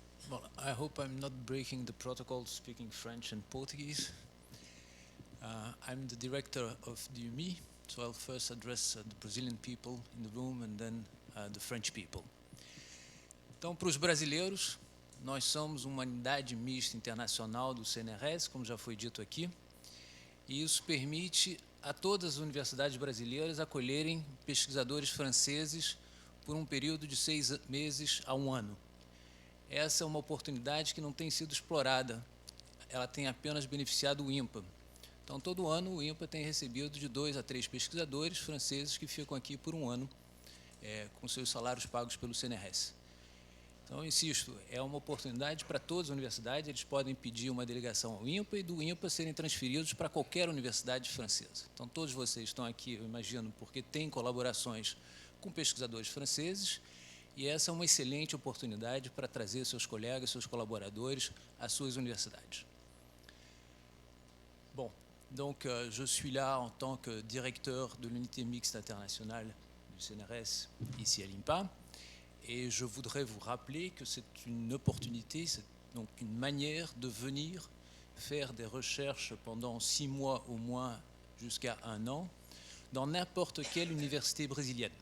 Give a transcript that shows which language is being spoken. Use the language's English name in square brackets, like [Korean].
[English] Well, I hope I'm not breaking the protocol speaking French and Portuguese. I'm the director of the UMI, so I'll first address the Brazilian people in the room and then the French people. [Portuguese] Então, para os brasileiros, nós somos uma unidade mista internacional do CNRS, como já foi dito aqui, e isso permite a todas as universidades brasileiras acolherem pesquisadores franceses por um período de 6 meses a 1 ano. Essa é uma oportunidade que não tem sido explorada, ela tem apenas beneficiado o IMPA. Então, todo ano o IMPA tem recebido de 2 a 3 pesquisadores franceses que ficam aqui por 1 ano, com seus salários pagos pelo CNRS. Então, insisto, é uma oportunidade para todas as universidades, eles podem pedir uma delegação ao IMPA e do IMPA serem transferidos para qualquer universidade francesa. Então, todos vocês estão aqui, eu imagino, porque têm colaborações com pesquisadores franceses E essa é uma excelente oportunidade para trazer seus colegas, seus colaboradores às suas universidades. [French] Bon, donc je suis là en tant que directeur de l'unité mixte internationale du CNRS ici à l'IMPA. Et je voudrais vous rappeler que c'est une opportunité, c'est donc une manière de venir faire des recherches pendant 6 mois au moins jusqu'à 1 an dans n'importe quelle université brésilienne.